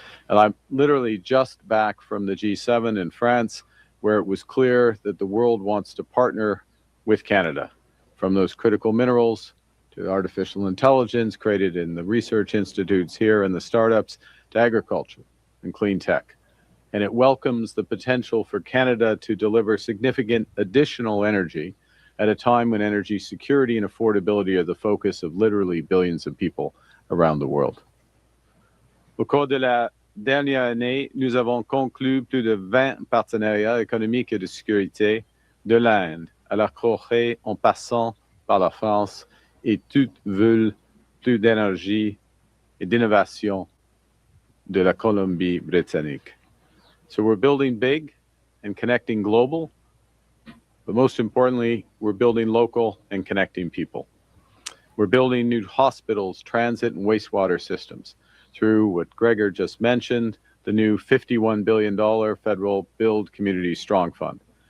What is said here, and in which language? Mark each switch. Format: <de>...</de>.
<en>And I'm literally just back from the G7 in France, where it was clear that the world wants to partner with Canada, from those critical minerals to artificial intelligence created in the research institutes here and the startups, to agriculture and clean tech. And it welcomes the potential for Canada to deliver significant additional energy at a time when energy security and affordability are the focus of literally billions of people around the world.</en> <fr>Au cours de la dernière année, nous avons conclu plus de 20 partenariats économiques et de sécurité, de l'Inde à la Corée en passant par la France, et toutes veulent plus d'énergie et d'innovation de la Colombie-Britannique.</fr> <en>So we're building big and connecting global, but most importantly, we're building local and connecting people. We're building new hospitals, transit, and wastewater systems through what Gregor just mentioned, the new $51 billion federal Build Community Strong Fund.</en>